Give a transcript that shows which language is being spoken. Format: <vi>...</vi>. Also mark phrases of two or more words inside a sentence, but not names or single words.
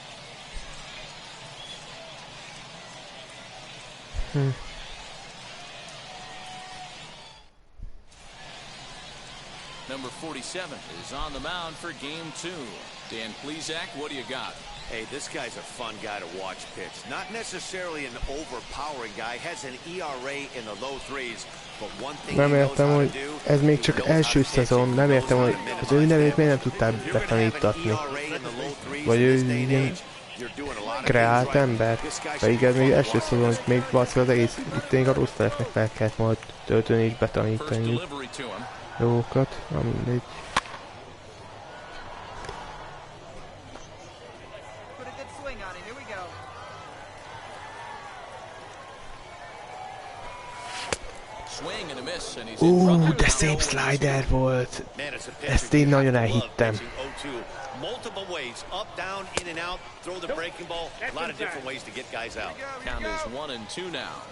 <en>Number 47 is on the mound for game 2. Dan Plesac, what do you got? Hey, this guy's a fun guy to watch pitch. Not necessarily an overpowering guy. Has an ERA in the low 3s, but one thing</en> <hu>Nem</hu> <en>he knows</en> <hu>értem,</hu> <en>how to</en> <hu>hogy</hu> <en>do,</en> <hu>ez még</hu> <en>he</en> <hu>csak</hu> <en>knows how</en> <hu>első</hu> <en>to pitch,</en> <hu>szezon, nem</hu> <en>he</en> <hu>értem,</hu> <en>knows</en> <hu>hogy</hu> <en>how to</en> <hu>az ő</hu> <en>minimize</en> <hu>nevét miért nem</hu> <en>damage.</en> <hu>tudtál</hu> <en>If you're gonna have an</en> <hu>betanítatni.</hu> <en>ERA in the low 3s</en> <hu>Vagy</hu> <en>in</en> <hu>ő</hu> <en>this day and</en> <hu>ilyen</hu> <en>age, you're doing a lot of</en> <hu>kreált</hu> <en>things right.</en> <hu>ember.</hu> <en>This guy should</en> <hu>Pedig</hu> <en>be</en> <hu>ez még</hu> <en>fun to</en> <hu>első</hu> <en>watch.</en> <hu>szezon, még valószínűleg az egész, itt még a rostereknek fel kellett majd tölteni és</hu> <en>First</en> <hu>betanítani</hu> <en>delivery to him.</en> <hu>dolgokat, na mindegy.</hu> <en>Put a good swing on it. Here we go. Swing and a miss, and he's in trouble.</en> <hu>De szép slider volt.</hu> <en>Man, it's a</en> <hu>Ezt</hu> <en>pitcher</en> <hu>én</hu> <en>you</en> <hu>nagyon</hu> <en>have to love</en> <hu>elhittem.</hu> <en>pitching 0-2. Multiple ways, up, down, in and out, throw the breaking ball. A lot of different ways to get guys out. Count is 1-2 now.</en>